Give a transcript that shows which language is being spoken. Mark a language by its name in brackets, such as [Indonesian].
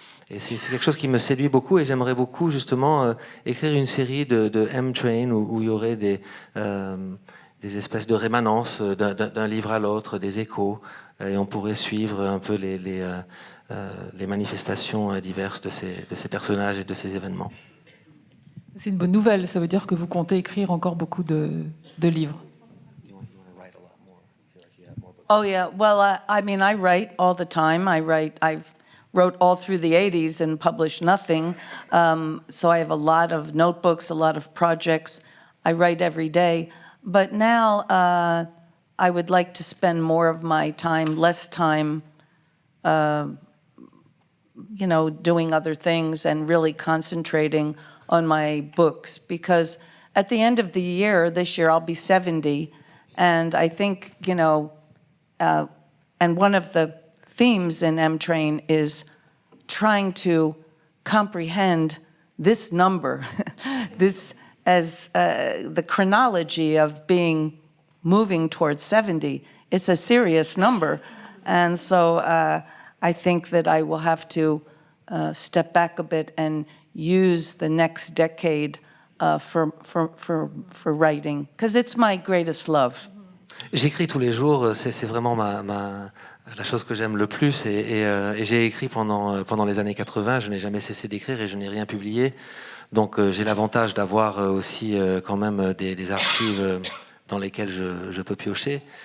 [French] Et c'est quelque chose qui me séduit beaucoup et j'aimerais beaucoup justement écrire une série de M-Train où il y aurait des espèces de rémanences d'un livre à l'autre, des échos, et on pourrait suivre un peu les manifestations diverses de ces personnages et de ces événements. C'est une bonne nouvelle, ça veut dire que vous comptez écrire encore beaucoup de livres. [English] Oh yeah, well, I write all the time. I've wrote all through the 80s and published nothing. So I have a lot of notebooks, a lot of projects. I write every day. But now I would like to spend more of my time, less time, doing other things and really concentrating on my books. Because at the end of the year, this year, I'll be 70. And I think, and one of the themes in M-Train is trying to comprehend this number, this as the chronology of moving towards 70. It's a serious number. And so I think that I will have to step back a bit and use the next decade for writing, because it's my greatest love. [French] J'écris tous les jours, c'est vraiment la chose que j'aime le plus et j'ai écrit pendant les années 80, je n'ai jamais cessé d'écrire et je n'ai rien publié. Donc j'ai l'avantage d'avoir aussi quand même des archives dans lesquelles je peux piocher.